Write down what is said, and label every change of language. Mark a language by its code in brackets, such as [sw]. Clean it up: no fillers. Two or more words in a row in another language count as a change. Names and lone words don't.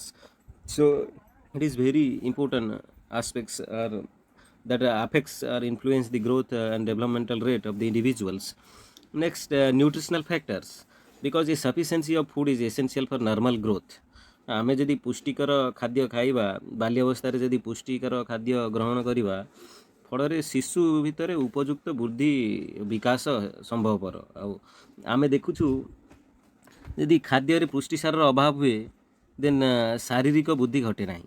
[en] So it is very important aspects that affects or influence the growth and developmental rate of the individuals. Next, nutritional factors, because a sufficiency of food is essential for normal growth. [or] ଆମେ ଯଦି ପୁଷ୍ଟିକର ଖାଦ୍ୟ ଖାଇବା, ବାଲ୍ୟାବସ୍ଥାରେ ଯଦି ପୁଷ୍ଟିକର ଖାଦ୍ୟ ଗ୍ରହଣ କରିବା ଫଳରେ ଶିଶୁ ଭିତରେ ଉପଯୁକ୍ତ ବୃଦ୍ଧି ବିକାଶ ସମ୍ଭବପର। ଆଉ ଆମେ ଦେଖୁଛୁ ଯଦି ଖାଦ୍ୟରେ ପୁଷ୍ଟିସାରର ଅଭାବ ହୁଏ ଦେନ୍ ଶାରୀରିକ ବୃଦ୍ଧି ଘଟେ ନାହିଁ।